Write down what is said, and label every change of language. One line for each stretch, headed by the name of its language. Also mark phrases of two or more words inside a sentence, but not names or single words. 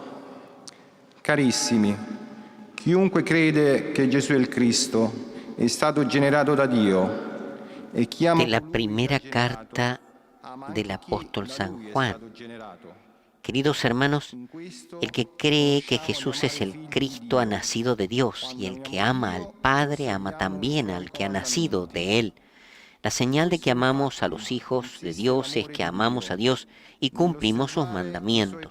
Italian: Carissimi, chiunque crede che Gesù è il Cristo è stato generato da Dio e chi ama...
Spanish: De la primera carta del apóstol San Juan. Queridos hermanos, el que cree que Jesús es el Cristo ha nacido de Dios, y el que ama al Padre ama también al que ha nacido de Él. La señal de que amamos a los hijos de Dios es que amamos a Dios y cumplimos sus mandamientos.